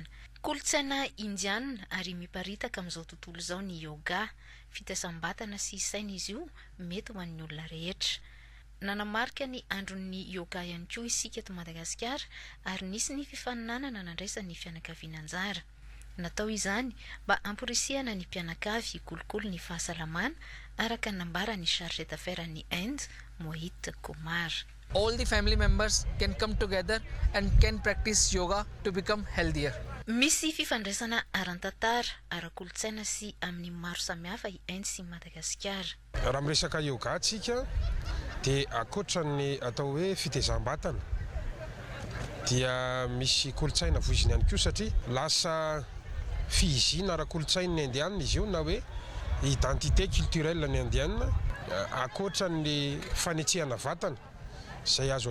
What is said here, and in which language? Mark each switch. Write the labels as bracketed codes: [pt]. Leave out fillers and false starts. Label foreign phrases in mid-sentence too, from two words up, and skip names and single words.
[mg] Kolontsaina indiana ary miparitaka amin'izao tontolo izao ny yoga, fitesam-batana sy saina izy io mety ho an'ny olona rehetra. Nanamarika ny andron'ny yoga ihany koa isika eto Madagasikara ary nisy ny fifaninanana nandraisan'ny fianakaviana anjara. Natao izany mba amporisihana ny mpianakavy hikolokolo ny fahasalamana araka nambara ny [fr] chargé d'affaires [mg] ny Inde, Mohit Kumar. [en] All the family members can come together and can practice yoga to become healthier. [mg] Misy fifandraisana aran-tantara, ara-kolontsaina sy amin'ny maro samihafa i Inde sy Madagasikara. Raha miresaka yoga tsika dia akoatran'ny atao hoe fitezam-batana dia misy kolontsaina voiziny ihany koa satria lasa fihizina ara-kolontsain'ny indiana izy io na hoe [fr] identité culturelle [mg] ny indiana akoatran'ny fanetsehana vatana izay azo